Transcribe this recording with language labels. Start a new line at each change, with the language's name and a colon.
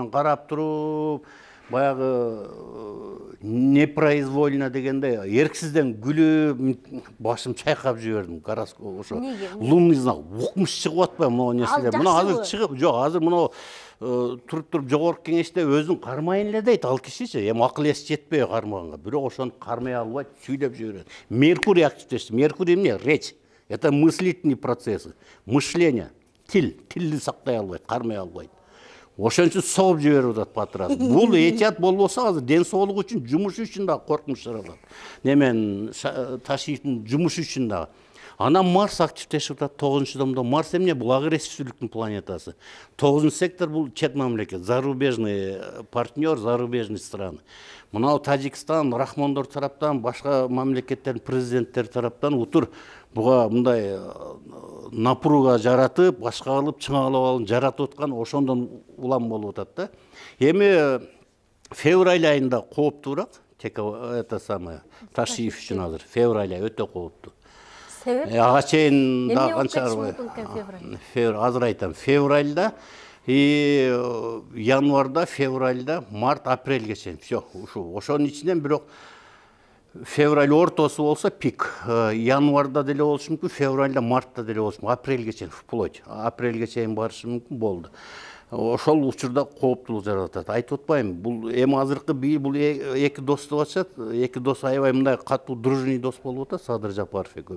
Kyrgyz: Мен карап туруп баягы непроизвольно дегенде эрксизден күлүп башым чайкап жибердим. Ошо лунный знак укмуш чыгып атпайбы могу нерселер. Мына азыр чыгып, жок, азыр мына туруп жогорку кеңеште өзүн кармайын эле дейт ал кишичи. Эми акыл эси жетпей кармаганга, бирок ошону кармай албайт, сүйлөп жиберет. Меркурий активдешти. Меркурий эмне? Речь.
Russian: Это мыслительные процессы, мышление,
Kyrgyz: тилди сактай албайт, кармай албайт. Ошон үчүн согуп жиберип атат патрас. Бул этият болбосо азыр ден соолугу үчүн, жумушу үчүн да коркунуч жаралат. Немен Ташиевдин жумушу үчүн да. Анан Марс активдешип атат 9-домдо. Марс эмне? Бул агрессивдүүлүктүн планетасы. 9-сектор бул чет мамлекет, зарубежный партнер, зарубежный страны. Мына Тажикстан, рахмондор тараптан, башка мамлекеттердин президенттери тараптан утур буга мындай напруга жаратып, башка кылып, чыңалып алып жаратып аткан ошондон улам болуп атат да. Эми февраль айында кооптуураак, это самое, Ташиев үчүн азыр февраль ай өтө кооптуу. Себеп? Ага чейин да канча азыр айтам. Февральда и январда, февральда, март, апрелге чейин. Всё, ошонун ичинен бирок февраль ортосу болсо пик. Январда деле болушу мүмкүн, февральда, мартта деле болушу мүмкүн. Апрелге чейин, вплоть. Апрелге чейин барышы мүмкүн болду. Ошол учурда кооптуулук жаратат. Айтып атпайм, бул эми азыркы бул эки дос деп атышат. Эки дос аябай мындай катуу дружный дос болуп атат, Садыр Жапаров экөө.